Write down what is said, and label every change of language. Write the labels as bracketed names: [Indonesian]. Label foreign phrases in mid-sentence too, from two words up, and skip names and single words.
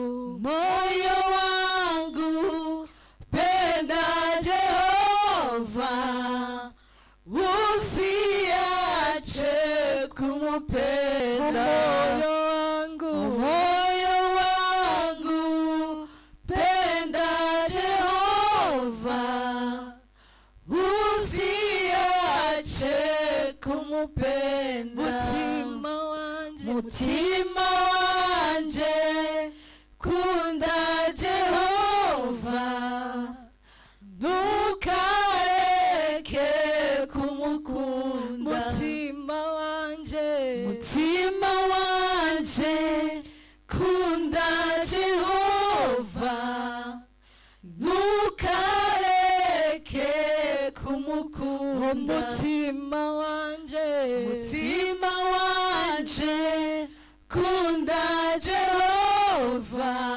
[Swahili] penda Jehova usiache kumupenda moyo wangu penda Jehova usiache kumupenda [Rundi] mutima wanje kunda Jehova ntukareke kumukunda mutima wanje kunda Jehova ntukareke kumukunda mutima wanje kunda Jehova